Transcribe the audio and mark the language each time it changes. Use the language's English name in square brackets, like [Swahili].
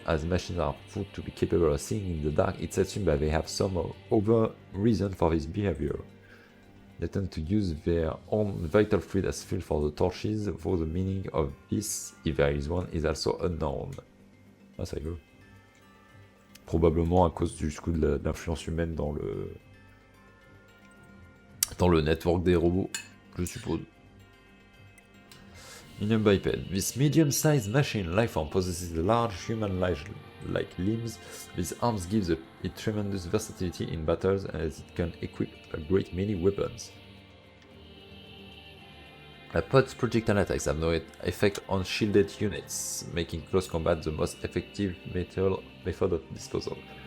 [English] As machines are thought to be capable of seeing in the dark, it's assumed that they have some other reason for this behavior. They tend to use their own vital fluid as fuel for the torches, though the meaning of this, if there is one, is also unknown. [French] Ah, c'est rigolo. Probablement à cause du coup de l'influence humaine dans le network des robots, je suppose. [English] Medium biped. This medium-sized machine lifeform possesses large human-like limbs. These arms give it tremendous versatility in battles as it can equip a great many weapons. A pod's projectile attacks have no effect on shielded units, making close combat the most effective method of disposal.